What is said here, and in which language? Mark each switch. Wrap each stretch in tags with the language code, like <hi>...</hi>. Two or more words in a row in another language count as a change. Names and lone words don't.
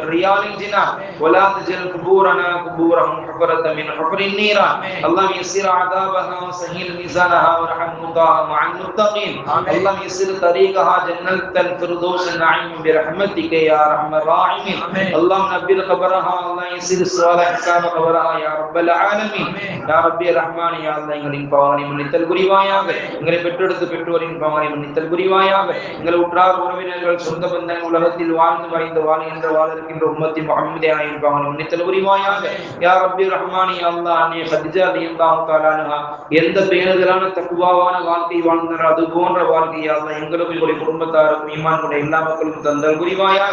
<ar>رياض الجنان ولا تجعل قبورنا قبورهم حفرة من حفر النيران اللهم يسر عذابها وسهل ميزانها وارحم موتاها مع المتقين اللهم يسر طريقها جنة الفردوس النعيم برحمتك يا أرحم الراحمين اللهم نبر قبرها اللهم يسر السؤال حساب قبرها يا رب العالمين يا ربي الرحمن يا الله</ar> <ta>எங்களின் பாவங்களை மன்னித்தல் புரிவாயாக எங்களை பெற்றெடுத்து பெற்றோரின் பாவங்களை மன்னித்தல் புரிவாயாக எங்கள் உற்றார் உறவினர்கள் சொந்த பந்தங்கள் உலகத்தில் வாழ்ந்து மறைந்து வாழ்கின்ற வாழ</ta> <ar>أمة محمدية</ar> <ta>பாவங்களை மன்னித்தல் புரிவாயாக</ta> <ar>يا ربي رحماني يا الله</ar> <ta>அன்னை கதீஜா</ta> <ar>رضي الله تعالى عنها</ar> <ta>எந்த பேணுதலான தக்வாவான வாழ்க்கை வாழ்ந்தார் அது போன்ற வாழ்க்கை</ta> <ar>يا الله</ar> <ta>எங்களுக்கும் எங்களுடைய குடும்பத்தாருக்கும் ஈமான் கொண்ட எல்லா மக்களுக்கும் தந்தல் புரிவாயாக.</ta>